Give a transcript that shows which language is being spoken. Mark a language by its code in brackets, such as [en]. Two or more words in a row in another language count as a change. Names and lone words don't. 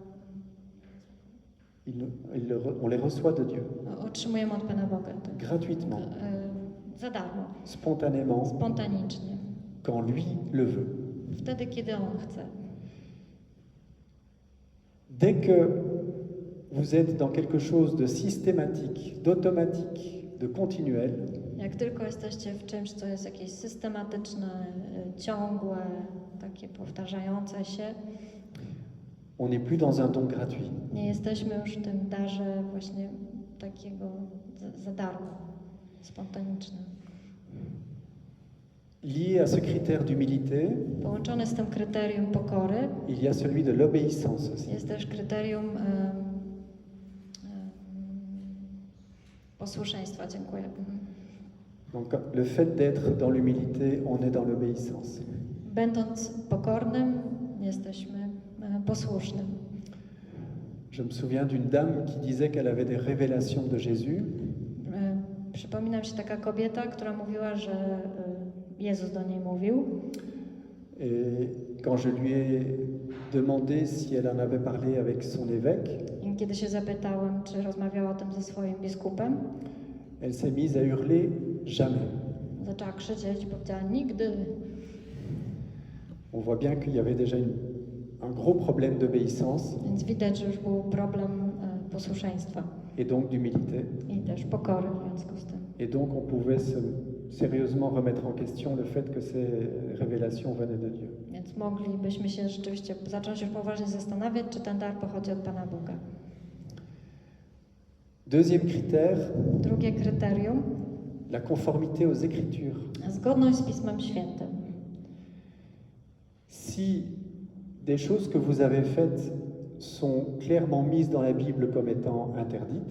[fr] On les reçoit de Dieu. [pl] Otrzymujemy od Pana Boga. Tak. [fr] Gratuitement, [pl] Za darmo, [fr] spontanément, [pl] spontanicznie. [fr] quand lui le veut. [pl] Wtedy, kiedy On chce. [fr] Dès que vous êtes dans quelque chose de systématique, d'automatique, de continuel, [pl] Jak tylko jesteście w czymś, co jest jakieś systematyczne, ciągłe, takie powtarzające się, [fr] on n'est plus dans un don gratuit. [pl] nie jesteśmy już w tym darze właśnie takiego za darmo, spontanicznym. [fr] Lié à ce critère d'humilité, [pl] Połączony z tym kryterium pokory [fr] il y a celui de l'obéissance aussi. [pl] jest też kryterium posłuszeństwa. Dziękuję. [fr] Donc le fait d'être dans l'humilité, on est dans l'obéissance. [pl] Będąc pokornym, jesteśmy posłusznym. [fr] Je me souviens d'une dame qui disait qu'elle avait des révélations de Jésus. [pl] Przypomina mi się taka kobieta, która mówiła, że Jezus do niej mówił. [fr] Et quand je lui ai demandé si elle en avait parlé avec son évêque, [pl] I kiedy się zapytałem, czy rozmawiała o tym ze swoim biskupem, [fr] elle s'est mise à hurler jamais. [pl] zaczęła krzyczeć i powiedziała nigdy. [fr] On voit bien qu'il y avait déjà un gros problème d'obéissance [pl] Więc widać, że już był problem posłuszeństwa [fr] et donc d'humilité. [pl] i też pokory w związku z tym. [fr] Et donc on pouvait sérieusement remettre en question le fait que ces révélations venaient de Dieu. [pl] Więc moglibyśmy się rzeczywiście zacząć już poważnie zastanawiać, czy ten dar pochodzi od Pana Boga. [fr] Deuxième critère, [pl] Drugie kryterium, [fr] la conformité aux Écritures. [pl] zgodność z Pismem Świętym. [fr] Si des choses que vous avez faites sont clairement mises dans la Bible comme étant interdites,